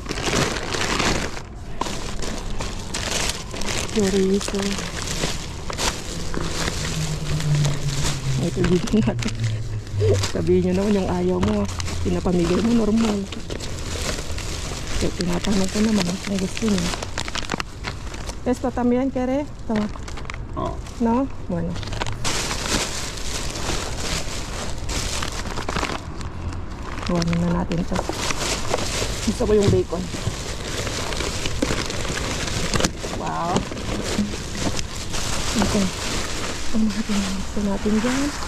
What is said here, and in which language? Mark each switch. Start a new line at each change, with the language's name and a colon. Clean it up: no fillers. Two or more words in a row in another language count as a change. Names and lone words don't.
Filipino: Chorizo. Ito dito natin. Sabihin nyo naman yung ayaw mo. Pinapamigay mo normal. So, tinatanong ko naman kung gusto niyo.
Spanish: Esto también quiere? Tama. No. No? Bueno.
Filipino: Iwanan na natin to. Gusto ko yung bacon. Wow. Okay. Ang gusto natin dyan.